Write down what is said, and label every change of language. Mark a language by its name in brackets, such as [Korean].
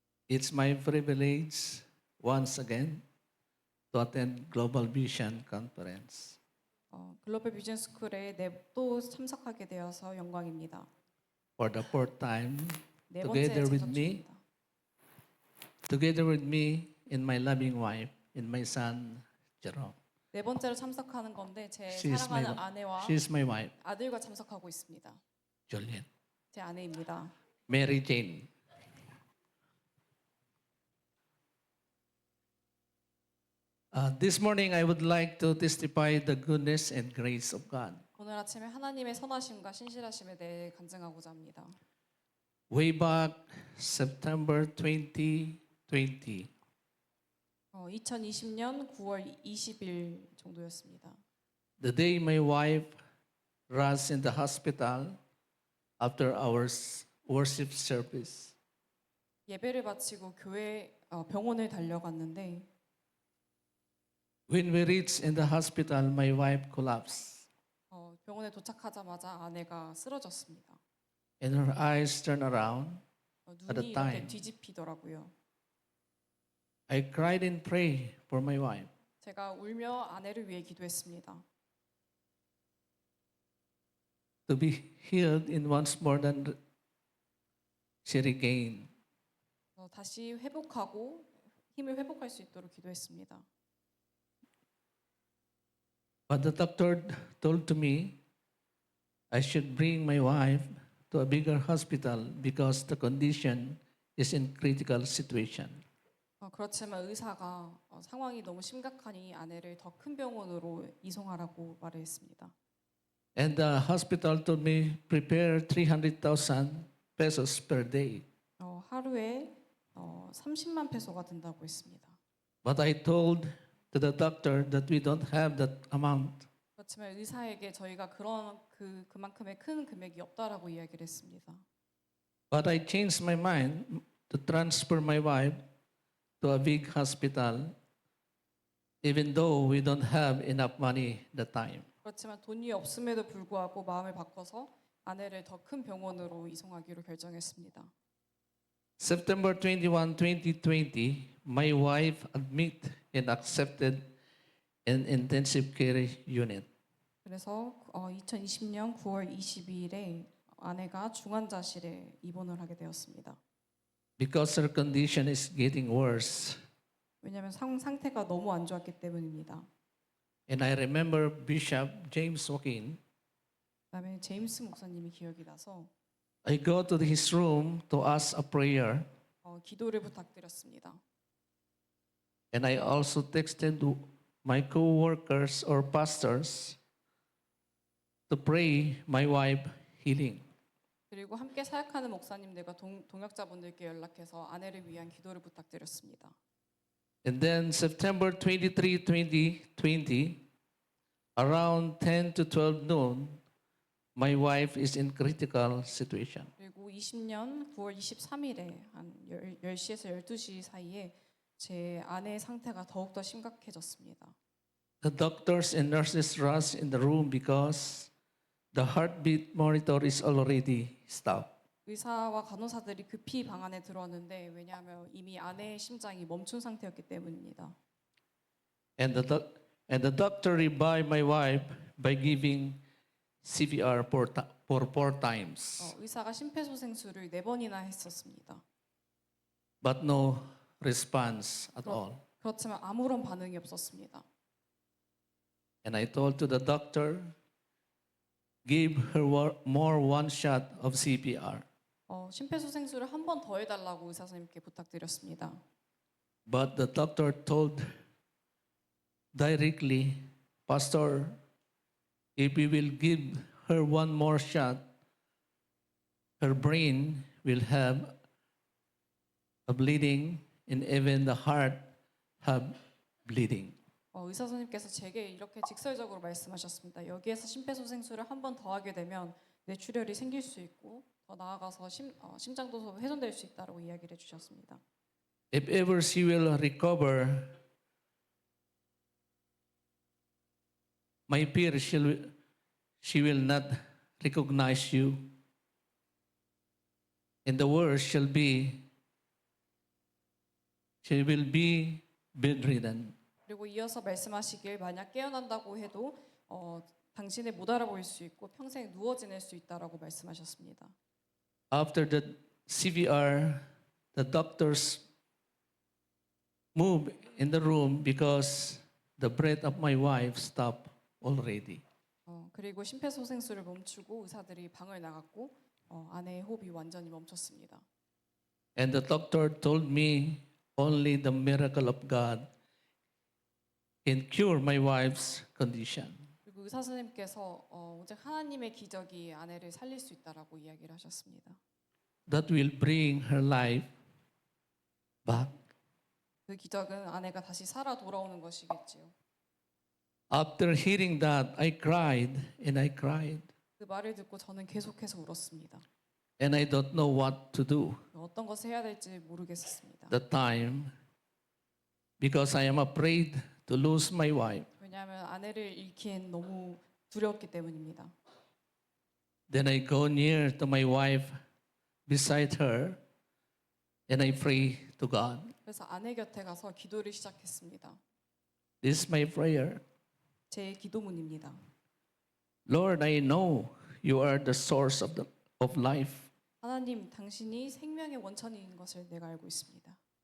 [English] It's my privilege once again to attend Global Vision Conference. [Korean] 글로벌 비전 스쿨에 또 참석하게 되어서 영광입니다. [English] For the fourth time, [Korean] 네 번째 [English] together with me and my loving wife and my son, Jerome. [Korean] 네 번째로 참석하는 건데 제 [English] She's [Korean] 사랑하는 아내와 [English] she's my wife, [Korean] 아들과 참석하고 있습니다. [English] Juliet. [Korean] 제 아내입니다. [English] Mary Jane. This morning, I would like to testify the goodness and grace of God. [Korean] 오늘 아침에 하나님의 선하심과 신실하심에 대해 간증하고자 합니다. [English] Way back September 2020, [Korean] 2020년 9월 20일 정도였습니다. [English] the day my wife was in the hospital after our worship service. [Korean] 예배를 마치고 병원을 달려갔는데 [English] When we reached in the hospital, my wife collapsed, [Korean] 병원에 도착하자마자 아내가 쓰러졌습니다. [English] and her eyes turned around. At the [Korean] 눈이 이렇게 [English] time. [Korean] 뒤집히더라고요. [English] I cried and prayed for my wife. [Korean] 제가 울며 아내를 위해 기도했습니다. [English] To be healed in once more than she regained. [Korean] 다시 회복하고 힘을 회복할 수 있도록 기도했습니다. [English] But the doctor told to me I should bring my wife to a bigger hospital because the condition is in critical situation. [Korean] 그렇지만 의사가 상황이 너무 심각하니 아내를 더 큰 병원으로 이송하라고 말했습니다. [English] And the hospital told me prepare 300,000 pesos per day. [Korean] 하루에 30만 페소가 든다고 했습니다. [English] But I told to the doctor that we don't have that amount. [Korean] 그렇지만 의사에게 저희가 그만큼의 큰 금액이 없다라고 이야기를 했습니다. [English] But I changed my mind to transfer my wife to a big hospital even though we don't have enough money that time. [Korean] 그렇지만 돈이 없음에도 불구하고 마음을 바꿔서 아내를 더 큰 병원으로 이송하기로 결정했습니다. [English] September 21, 2020, my wife admitted and accepted an intensive care unit. [Korean] 그래서 2020년 9월 22일에 아내가 중환자실에 입원을 하게 되었습니다. [English] Because her condition is getting worse. [Korean] 왜냐하면 상태가 너무 안 좋았기 때문입니다. [English] And I remember Bishop James Joaquin. [Korean] 그다음에 제임스 목사님이 기억이 나서 [English] I go to his room to ask a prayer. [Korean] 기도를 부탁드렸습니다. [English] And I also texted my co-workers or pastors to pray my wife healing. [Korean] 그리고 함께 사역하는 목사님들과 동역자분들께 연락해서 아내를 위한 기도를 부탁드렸습니다. [English] And then September 23, 2020, around 10 to 12 noon, my wife is in critical situation. [Korean] 그리고 20년 9월 23일에 한 10시에서 12시 사이에 제 아내의 상태가 더욱더 심각해졌습니다. [English] The doctors and nurses rush in the room because the heartbeat monitor is already stopped. [Korean] 의사와 간호사들이 급히 방 안에 들어왔는데 왜냐하면 이미 아내의 심장이 멈춘 상태였기 때문입니다. [English] And the doctor revived my wife by giving CPR for 4 times. [Korean] 의사가 심폐소생술을 4번이나 했었습니다. [English] But no response at all. [Korean] 그렇지만 아무런 반응이 없었습니다. [English] And I told to the doctor, give her more one shot of CPR. [Korean] 심폐소생술을 한 번 더 해달라고 의사 선생님께 부탁드렸습니다. [English] But the doctor told directly, Pastor, if we will give her one more shot, her brain will have a bleeding and even the heart have bleeding. [Korean] 의사 선생님께서 제게 이렇게 직설적으로 말씀하셨습니다. 여기에서 심폐소생술을 한 번 더 하게 되면 뇌출혈이 생길 수 있고 더 나아가서 심장도 훼손될 수 있다고 이야기를 해주셨습니다. [English] If ever she will recover, my peer, she will not recognize you. And the worst shall be, she will be bedridden. [Korean] 그리고 이어서 말씀하시길 만약 깨어난다고 해도 당신을 못 알아보일 수 있고 평생 누워 지낼 수 있다라고 말씀하셨습니다. [English] After the CVR, the doctors moved in the room because the breath of my wife stopped already. [Korean] 그리고 심폐소생술을 멈추고 의사들이 방을 나갔고 아내의 호흡이 완전히 멈췄습니다. [English] And the doctor told me only the miracle of God can cure my wife's condition. [Korean] 그리고 의사 선생님께서 오직 하나님의 기적이 아내를 살릴 수 있다라고 이야기를 하셨습니다. [English] That will bring her life back. [Korean] 그 기적은 아내가 다시 살아 돌아오는 것이겠지요. [English] After hearing that, I cried and I cried. [Korean] 그 말을 듣고 저는 계속해서 울었습니다. [English] And I don't know what to do [Korean] 어떤 것을 해야 될지 모르겠었습니다. [English] that time because I am afraid to lose my wife. [Korean] 왜냐하면 아내를 잃기엔 너무 두려웠기 때문입니다. [English] Then I go near to my wife beside her and I pray to God. [Korean] 그래서 아내 곁에 가서 기도를 시작했습니다. [English] This is my prayer. [Korean] 제 기도문입니다. [English] Lord, I know you are the source of life. [Korean] 하나님, 당신이 생명의 원천인 것을 내가 알고 있습니다.